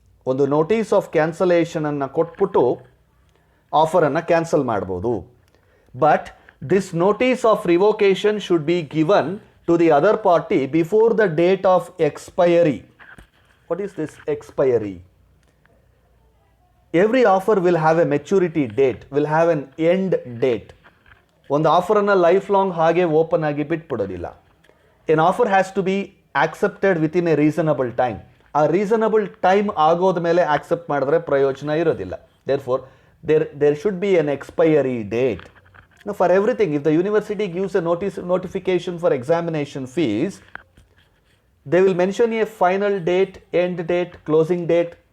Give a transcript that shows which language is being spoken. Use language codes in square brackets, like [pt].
[kn] ಒಂದು notice of ಕ್ಯಾನ್ಸಲೇಷನನ್ನು ಕೊಟ್ಬಿಟ್ಟು ಆಫರನ್ನು cancel ಮಾಡ್ಬೋದು. [en] But this notice of revocation should be given to the other party before the date of expiry. What is this expiry? Every offer will have a maturity date, will have an end date. [kn] ಒಂದು ಆಫರನ್ನು life long ಹಾಗೆ open ಆಗಿ ಬಿಟ್ಬಿಡೋದಿಲ್ಲ. [en] An offer has to be accepted within a reasonable time. [kn] ಆ reasonable time ಆಗೋದ ಮೇಲೆ accept ಮಾಡಿದ್ರೆ ಪ್ರಯೋಜನ ಇರೋದಿಲ್ಲ. [en] Therefore there should be an expiry date. For everything, if the university gives a notification for examination fees, they will mention a final date, end date, closing date.